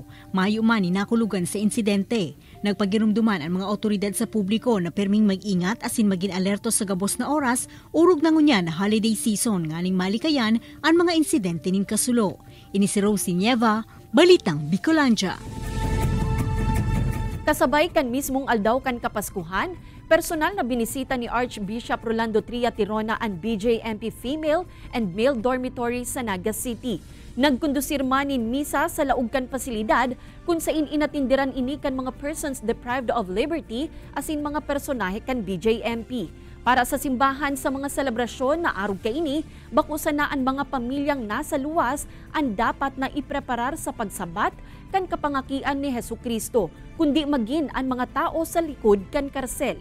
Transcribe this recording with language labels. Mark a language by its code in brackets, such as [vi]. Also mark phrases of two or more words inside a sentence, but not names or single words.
[bik] Mayo man nakulugan sa insidente. Nagpagirumduman ang mga otoridad sa publiko na perming mag-ingat asin maging alerto sa gabos na oras, urog na ngunyan na [en] holiday season [bik] nganing malikayan ang mga insidente ning kasulo. Ini si Rosie Nieva, Balitang Bicolandia. Kasabay kan mismong aldaw kan kapaskuhan, personal na binisita ni Archbishop Rolando Tria Tirona ang [en] BJMP female and male dormitory [bik] sa Naga City. Nagkondusir manin misa sa laog kan pasilidad kung sain inatindiran ini kan mga [en] persons deprived of liberty [bik] asin mga personahe kan BJMP. Para sa simbahan sa mga selebrasyon na arog kaini, bakusan na ang mga pamilyang nasa luwas ang dapat na ipreparar sa pagsabat kan kapangakian ni Hesukristo, kundi magin ang mga tao sa likod kan karsel.